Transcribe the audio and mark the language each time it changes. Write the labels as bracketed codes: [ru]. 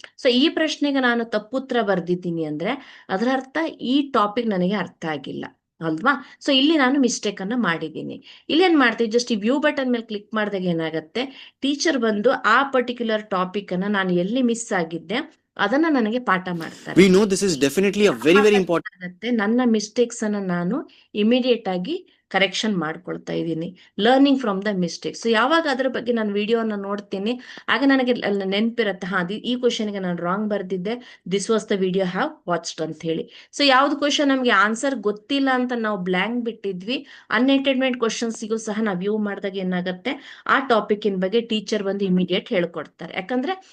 [kn] So ಈ ಪ್ರಶ್ನೆಗೆ ನಾನು ತಪ್ಪುತ್ತರ ಬರ್ದಿದ್ದೀನಿ ಅಂದ್ರೆ ಅದರ ಅರ್ಥ ಈ ಟಾಪಿಕ್ ನನಗೆ ಅರ್ಥ ಆಗಿಲ್ಲ ಅಲ್ವಾ. ಸೊ ಇಲ್ಲಿ ನಾನು ಮಿಸ್ಟೇಕ್ ಅನ್ನ ಮಾಡಿದ್ದೀನಿ. ಇಲ್ಲಿ ಏನ್ ಮಾಡ್ತೀವಿ, ಜಸ್ಟ್ ಈ ವ್ಯೂ ಬಟನ್ ಮೇಲೆ ಕ್ಲಿಕ್ ಮಾಡಿದಾಗ ಏನಾಗುತ್ತೆ, ಟೀಚರ್ ಬಂದು ಆ ಪರ್ಟಿಕ್ಯುಲರ್ ಟಾಪಿಕ್ ಅನ್ನ ನಾನು ಎಲ್ಲಿ ಮಿಸ್ ಆಗಿದ್ದೆ ಅದನ್ನ ನನಗೆ ಪಾಠ ಮಾಡ್ತಾರೆ. [en] We know this is definitely a very important. [kn] ನನ್ನ ಮಿಸ್ಟೇಕ್ಸ್ ಅನ್ನ ನಾನು ಇಮಿಡಿಯೇಟ್ ಆಗಿ ಕರೆಕ್ಷನ್ ಮಾಡ್ಕೊಳ್ತಾ ಇದ್ದೀನಿ, [en] Learning from the mistake. [kn] So ಯಾವಾಗ ಅದ್ರ ಬಗ್ಗೆ ನಾನು ವಿಡಿಯೋನ ನೋಡ್ತೀನಿ ಆಗ ನನಗೆ ನೆನಪಿರುತ್ತೆ, ಈ ಕ್ವಶನ್ಗೆ ನಾನು wrong ಬರ್ದಿದ್ದೆ, [en] this was the video have watched [kn] ಅಂತ ಹೇಳಿ. ಸೊ ಯಾವ್ದು ಕ್ವಶನ್ ನಮ್ಗೆ ಆನ್ಸರ್ ಗೊತ್ತಿಲ್ಲ ಅಂತ ನಾವು ಬ್ಲ್ಯಾಂಕ್ ಬಿಟ್ಟಿದ್ವಿ, ಅನ್ಅಟೆಂಡೆಡ್ ಕ್ವಶನ್ಸಿಗೂ ಸಹ ನಾವು ವ್ಯೂ ಮಾಡಿದಾಗ ಏನಾಗುತ್ತೆ, ಆ ಟಾಪಿಕ್ ಇನ್ ಬಗ್ಗೆ ಟೀಚರ್ ಬಂದು ಇಮಿಡಿಯೇಟ್ ಹೇಳ್ಕೊಡ್ತಾರೆ. ಯಾಕಂದ್ರೆ